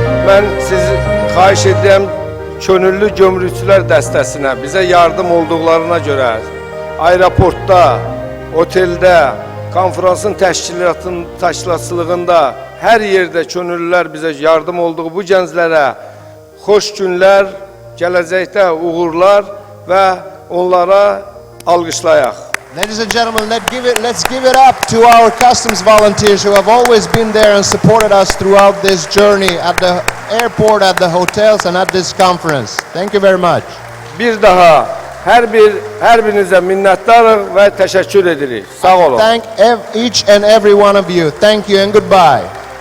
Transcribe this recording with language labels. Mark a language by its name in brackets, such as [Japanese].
[Azerbaijani] Mən sizi xahiş edirəm, könüllü gömrükçülər dəstəsinə bizə yardım olduqlarına görə aeroportda, oteldə, konferansın təşkilatçılığında hər yerdə könüllülər bizə yardım olduğu bu gənclərə xoş günlər, gələcəkdə uğurlar və onlara alqışlayaq. [English] Ladies and gentlemen, let's give it up to our customs volunteers who have always been there and supported us throughout this journey at the airport, at the hotels and at this conference. Thank you very much. [Azerbaijani] Bir daha hər birinizə minnətdarıq və təşəkkür edirik. Sağ olun. [English] Thank each and every one of you. Thank you and goodbye.